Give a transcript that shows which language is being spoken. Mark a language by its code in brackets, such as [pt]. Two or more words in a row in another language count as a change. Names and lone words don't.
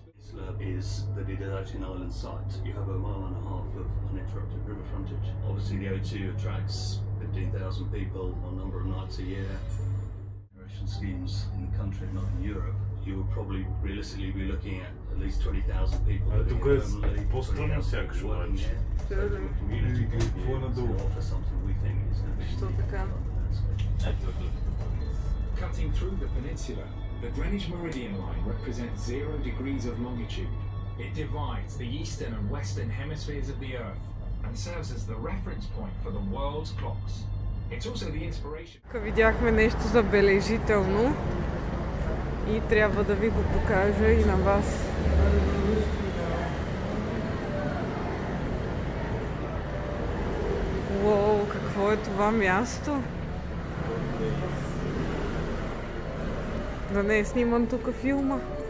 [en] Is that it is actually an island site. You have a mile and a half of uninterrupted river frontage. Obviously the O2 attracts 15,000 people on a number of nights a year. Generation schemes in the country, not in Europe, you would probably realistically be looking at least 20,000 people living permanently, [bg] по-странно сякаш обаче. [en] community to offer something we think is going to be unique about the landscape. Cutting through the peninsula, the Greenwich Meridian line represents 0 degrees of longitude. It divides the eastern and western hemispheres of the Earth and serves as the reference point for the world's clocks. It's also the inspiration. [bg] Видяхме нещо забележително и трябва да ви го покажа и на вас. Уоу, какво е това място? Да не е сниман тук филма.